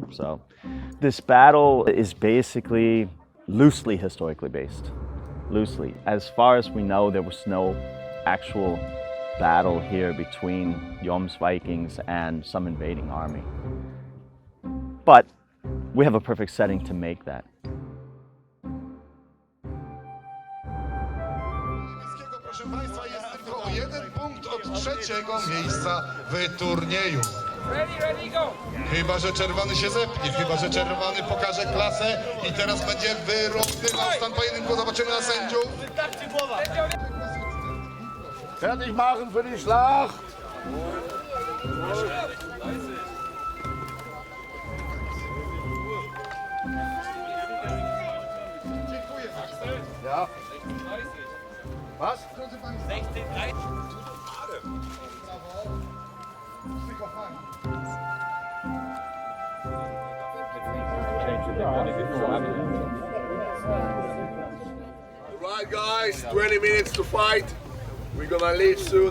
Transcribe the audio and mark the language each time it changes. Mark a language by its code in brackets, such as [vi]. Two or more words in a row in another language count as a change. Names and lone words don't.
[en] So this battle is basically loosely historically based. Loosely. As far as we know, there was no actual battle here between Jom's Vikings and some invading army. But we have a perfect setting to make that. [pl] Proszę Państwa, jest tylko o 1 punkt od trzeciego miejsca w turnieju. Chyba że czerwony się zepnie, chyba że czerwony pokaże klasę i teraz będzie wyrównywał stan pojedynku. Zobaczymy na sędziów. [de] Fertig machen für die Schlacht! Ja. Was? 16, 3. [en] Alright guys, 20 minutes to fight. We're gonna leave soon.